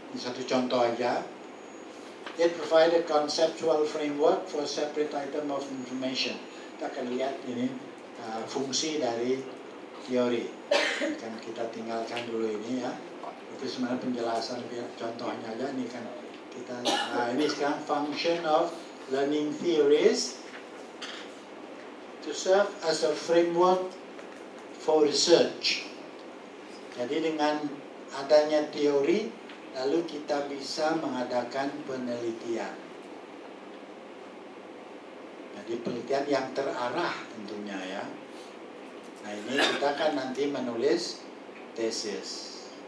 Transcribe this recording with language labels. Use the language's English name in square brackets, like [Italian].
[Indonesian] Ini satu contoh aja. [English] It provided conceptual framework for separate item of information. [Indonesian] Kita akan lihat ini fungsi dari teori. Karena kita tinggalkan dulu ini ya. Itu sebenarnya penjelasan contohnya aja ini kan kita ini sekarang [English] function of learning theories to serve as a framework for research. [Indonesian] Jadi dengan adanya teori, lalu kita bisa mengadakan penelitian. Jadi penelitian yang terarah tentunya ya. Nah ini kita kan nanti menulis tesis.